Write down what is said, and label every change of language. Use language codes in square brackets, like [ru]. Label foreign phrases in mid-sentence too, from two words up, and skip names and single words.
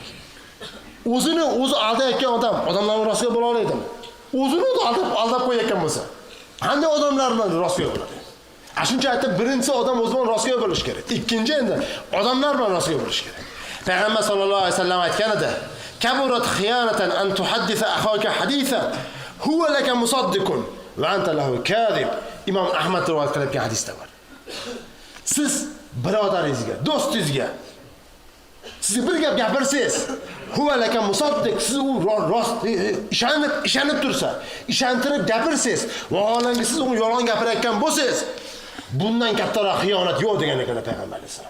[uz] O'zini o'zi aldayotgan odamlar bilan rostgo'y bo'la oladimi? O'zini aldab qo'yayotgan bo'lsa, qanday odamlar bilan rostgo'y bo'ladi? Shuncha aytib, birinchisi odam o'zi bilan rostgo'y bo'lish kerak. Ikkinchi endi odamlar bilan rostgo'y bo'lish kerak. [ar] Payg'ambar صلى الله عليه وسلم [uz] aytgan edi: [ar] "كبرت خيانة أن تحدث أخاك حديثا هو لك مصدق وأنت له كاذب." [uz] Imom Ahmad rivoyat qilgan hadisda bor. Siz birodaringizga, do'stingizga siz bir gap gapirsangiz, [ar] هو لك مصدق, [uz] siz u rost ishonib tursa, ishontirib gapirsangiz, vaholanki siz uni yolg'on gapirayotgan bo'lsangiz, Bundan kattaroq xiyonat yo'q degan ekan payg'ambar alayhisalom.